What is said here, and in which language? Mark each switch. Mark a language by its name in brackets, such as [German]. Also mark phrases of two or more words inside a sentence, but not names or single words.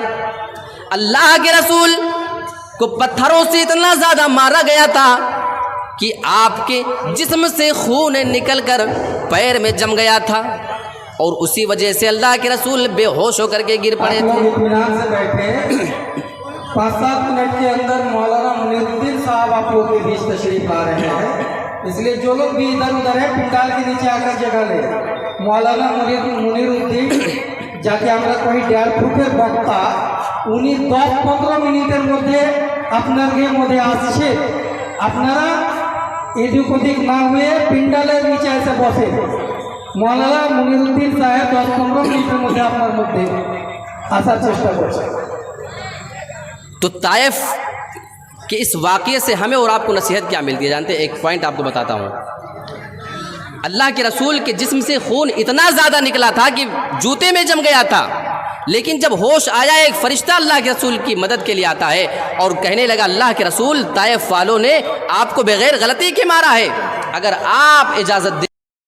[Urdu] اللہ کے رسول کو پتھروں سے اتنا زیادہ مارا گیا تھا کہ آپ کے جسم سے خون نکل کر پیر میں جم گیا تھا اور اسی وجہ سے اللہ کے رسول بے ہوش ہو کر کے گر پڑے تھے۔ اطمینان سے بیٹھے، 5-7 منٹ کے اندر مولانا منیر الدین صاحب آپ لوگ کے بیچ تشریف لا رہے ہیں، اس لیے جو لوگ بھی ادھر ادھر ہیں پنڈال کے نیچے آ کر جگہ لے۔ [Bangla] مولانا منیر الدین যাকে আমরা কই 1.5 ফুটের বক্তা, উনি 10-15 মিনিটের মধ্যে আপনাদের মধ্যে আসছে। আপনারা এদিক ওদিক না হয়ে পিন্ডালের নিচে এসে বসে। মৌলানা মুনিরুদ্দিন সাহেব 10-15 মিনিটের মধ্যে আপনার মধ্যে আসার চেষ্টা করছে। [Urdu] تو طائف کہ اس واقعے سے ہمیں اور آپ کو نصیحت کیا ملتی ہے جانتے ہیں؟ ایک پوائنٹ آپ کو بتاتا ہوں۔ اللہ کے رسول کے جسم سے خون اتنا زیادہ نکلا تھا کہ جوتے میں جم گیا تھا، لیکن جب ہوش آیا ایک فرشتہ اللہ کے رسول کی مدد کے لیے آتا ہے اور کہنے لگا اللہ کے رسول طائف والوں نے آپ کو بغیر غلطی کے مارا ہے، اگر آپ اجازت دیں